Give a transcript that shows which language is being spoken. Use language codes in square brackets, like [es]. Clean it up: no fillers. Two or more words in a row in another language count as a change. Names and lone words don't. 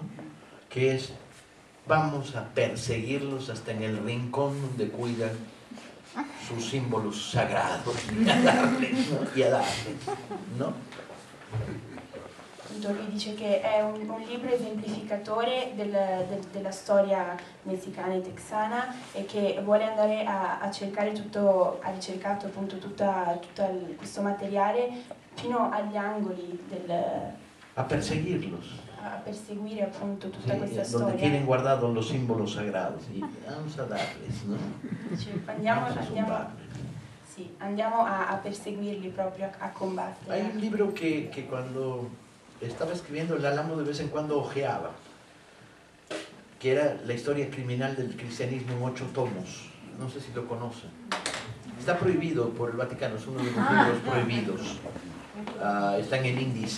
[es] Que es: vamos a perseguirlos hasta en el rincón donde cuidan sus símbolos sagrados y a darles, ¿no? Y a darles, ¿no? [it] Lui dice che è un libro esemplificatore della storia messicana e texana, e che vuole andare a cercare tutto, ha ricercato appunto questo materiale fino agli angoli [es] A perseguirlos. [it] a perseguire appunto tutta [es] Sí, [it] questa [es] donde [it] storia. [es] tienen guardados los símbolos sagrados y vamos a darles, ¿no? [it] Dice, andiamo a perseguirli proprio, a combattere. [es] Hay un libro que cuando estaba escribiendo El Álamo de vez en cuando ojeaba, que era La historia criminal del cristianismo en 8 tomos. No sé si lo conocen. Está prohibido por el Vaticano, es uno de los libros prohibidos. Está en el índice.